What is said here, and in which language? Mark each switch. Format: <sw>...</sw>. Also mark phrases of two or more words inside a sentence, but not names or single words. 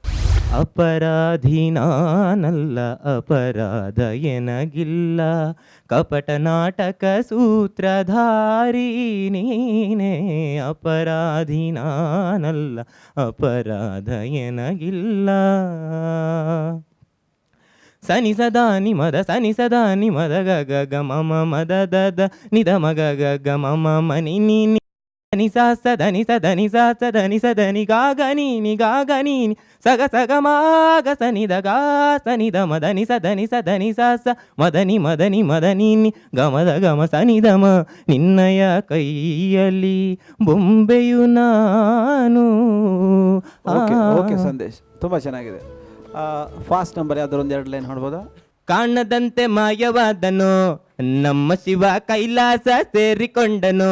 <kn>ಅಪರಾಧಿ ನಾನಲ್ಲ, ಅಪರಾಧ ಎನಗಿಲ್ಲ, ಕಪಟ ನಾಟಕ ಸೂತ್ರಧಾರಿ ನೀನೇ. ಅಪರಾಧಿ ನಾನಲ್ಲ, ಅಪರಾಧ ಎನಗಿಲ್ಲ. ಸನಿ ಸದಾ ನಿಮದ ಸನಿ ಸದಾ ನಿಮದ ಗ ಗ ಗ ಮಮ ಮದ ದ ದ ನಿದ ಮಗ ಗ ಗ ಮಮ ಮನಿ ನೀ ನಿ ಸ ಸ ಧನಿ ಸ ಧನಿ ಸ ಸ ಧನಿ ಸ ಧನಿ ಗಾಗ ನೀನಿ ಗಾಗ ನೀನಿ ಸಗ ಸಗ ಮಾಗ ಸನಿದ ಗಾ ಸನಿದ ಮದನಿ ಸ ಧನಿ ಸ ಧನಿ ಸ ಸ ಮದನಿ ಮದನಿ ಮದನಿ ನಿ ಗಮದ ಗಮ ಸನಿದ ಮ ನಿನ್ನಯ ಕೈಯಲ್ಲಿ ಬೊಂಬೆಯು ನಾನು. ಓಕೆ ಸಂದೇಶ್, ತುಂಬ ಚೆನ್ನಾಗಿದೆ.</kn> <en>fast number</en> <kn>ಯಾವ್ದಾರು ಒಂದು 2 ಲೈನ್ ಹಾಡ್ಬೋದಾ? ಕಾಣದಂತೆ ಮಾಯವಾದನು ನಮ್ಮ ಶಿವ ಕೈಲಾಸ ಸೇರಿಕೊಂಡನು.</kn>